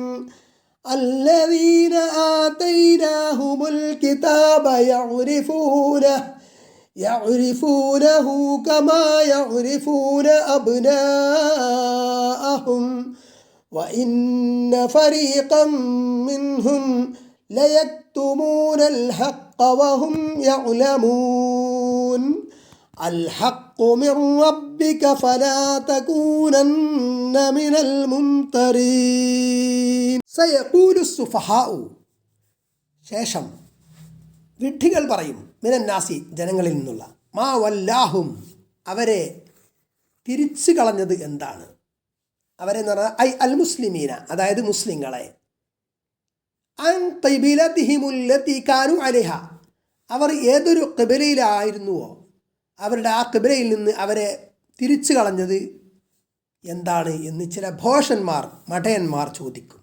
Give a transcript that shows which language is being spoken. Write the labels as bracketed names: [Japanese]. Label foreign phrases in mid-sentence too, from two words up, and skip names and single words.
[Arabic] الذين آتيناهم الكتاب يعرفونه كما يعرفون أبناءهم وإن فريقا منهم ليكتمون الحق وهم يعلمون. الحق من ربك فلا تكونن من الممترين. سيقول السفهاء [Malayalam] ശേഷം വിഡ്ഢികൾ പറയും മിനന്നാസി ജനങ്ങളിൽ നിന്നുള്ള [Arabic] ما ولاهم [Malayalam] അവരെ തിരിച്ചു കളഞ്ഞത് എന്താണ്. അവരെ എന്ന് പറഞ്ഞാൽ [Arabic] أي المسلمين [Malayalam] അതായത് മുസ്ലിങ്ങളെ [Arabic] عن قبلتهم التي كانوا عليها [Malayalam] അവർ ഏതൊരു ഖിബ്ലയിലായിരുന്നുവോ അവരുടെ ആ ഖിബ്ലയിൽ നിന്ന് അവരെ തിരിച്ചു കളഞ്ഞത് എന്താണ് എന്ന് ചില ഭോഷന്മാർ മഠയന്മാർ ചോദിക്കും.